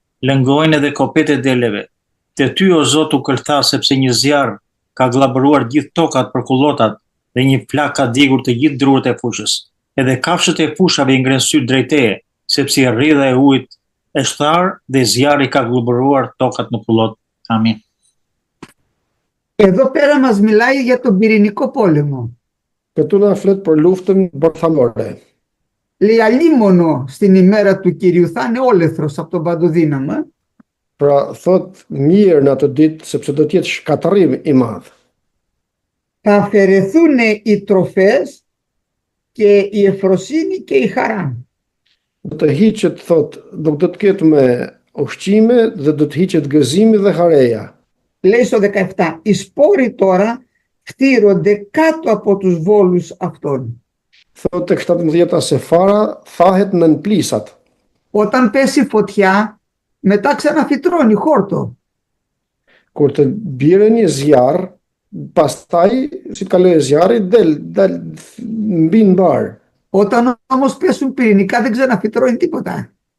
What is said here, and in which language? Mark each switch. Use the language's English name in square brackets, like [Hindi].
[Albanian] Lëngojnë edhe kopet e deleve. Te ty o Zot u këlltha sepse një zjarr ka glabëruar gjithë tokat për kullotat dhe një flak ka djegur të gjithë drurët e fushës. Edhe kafshët e fushave I ngren sy drejt teje, sepse rrjedha e ujit është tharë dhe zjarri ka glabëruar tokat në kullot. Amin. [Greek] Εδώ πέρα μας μιλάει για τον πυρηνικό πόλεμο. [Albanian] Këtu na flet për luftën bërthamore. [Greek] Λέει αλίμονο στην ημέρα του Κυρίου θα είναι όλεθρος από τον παντοδύναμο. [Albanian] Pra thot mirë në atë ditë sepse do të jetë shkatërrim I madh. [Greek] Θα αφαιρεθούν οι τροφές και η ευφροσύνη και η χαρά. [Albanian] Do të hiqet thot, nuk do të ketë me ushqime dhe do të hiqet gëzimi dhe hareja. [Greek] Λέει στο 17, οι σπόροι τώρα χτύρονται κάτω από τους βόλους αυτών. [Albanian] Thot tek 17 se fara thahet nën plisat. [Greek] Όταν πέσει φωτιά, μετά ξαναφυτρώνει χόρτο. [Albanian] Kur të bjerë një zjarr, pastaj si të kalojë zjarri del mbi mbar. [Greek] Όταν όμως πέσουν πυρηνικά δεν ξαναφυτρώνει τίποτα.